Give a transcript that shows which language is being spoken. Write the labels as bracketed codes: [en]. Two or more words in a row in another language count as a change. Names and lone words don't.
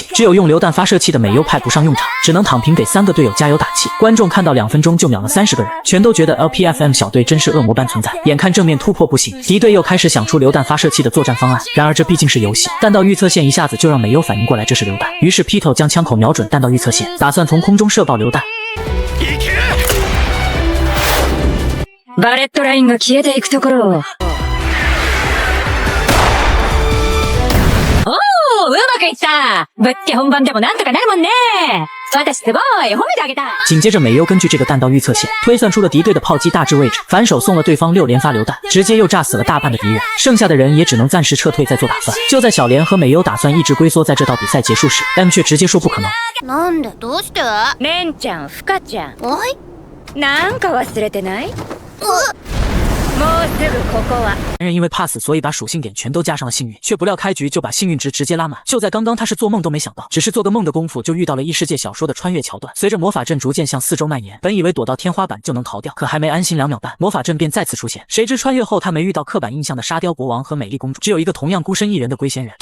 [zh] 只有用榴弹发射器的美优派不上用场，只能躺平给3个队友加油打气。观众看到2分钟就秒了30个人，全都觉得 LPFM 小队真是恶魔般存在。眼看正面突破不行，敌队又开始想出榴弹发射器的作战方案。然而这毕竟是游戏，弹道预测线一下子就让美优反应过来这是榴弹，于是 Pito 将枪口瞄准弹道预测线，打算从空中射爆榴弹。 [ja] バレットラインが消えていくところを。おー、うまくいった。ぶっつけ本番でもなんとかなるもんね。私すごい、褒めてあげた。 [zh] 紧接着美优根据这个弹道预测线推算出了敌队的炮击大致位置，反手送了对方6连发榴弹，直接又炸死了大半的敌人，剩下的人也只能暂时撤退再做打算。就在小莲和美优打算一直龟缩在这道比赛结束时 ，M 却直接说不可能。 [ja] なんでどうして？レンちゃん、フカちゃん。はい。なんか忘れてない？もうすぐここは。 [zh] 男人因为怕死，所以把属性点全都加上了幸运，却不料开局就把幸运值直接拉满。就在刚刚，他是做梦都没想到，只是做个梦的功夫，就遇到了异世界小说的穿越桥段。随着魔法阵逐渐向4周蔓延，本以为躲到天花板就能逃掉，可还没安心2秒半，魔法阵便再次出现。谁知穿越后，他没遇到刻板印象的沙雕国王和美丽公主，只有一个同样孤身一人的龟仙人。